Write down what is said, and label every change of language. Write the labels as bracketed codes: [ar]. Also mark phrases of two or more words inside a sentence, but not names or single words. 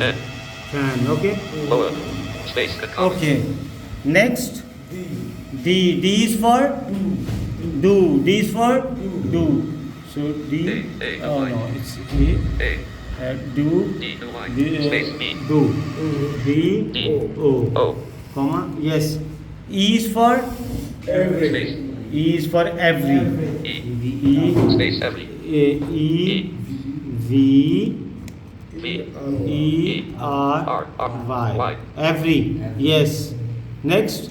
[en] N can. Okay. lower space comma. Okay. Next. D. D is for do. D is for do. So D. A, Oh line. no, it's D. A Do. D new line D, space E do. D. D O. O Comma. Yes. E is for space E is for every. E E. space every E. V. V E R R Y. Y Every. Yes. Next.